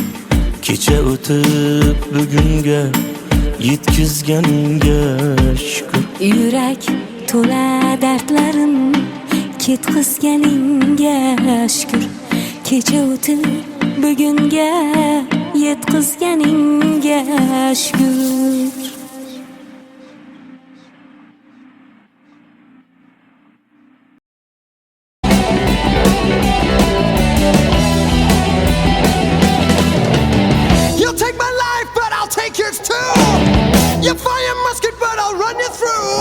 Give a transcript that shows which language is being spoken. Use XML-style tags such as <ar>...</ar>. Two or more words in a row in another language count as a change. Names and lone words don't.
<uz>Kecha o'tib bugunga yetkizganingga shukr. Yurak to'la dardlarim ketkizganingga shukr. Kecha o'tib bugunga yetkizganingga shukr.</uz> <en>You'll take my life, but I'll take yours too. You fire musket, but I'll run you through.</en>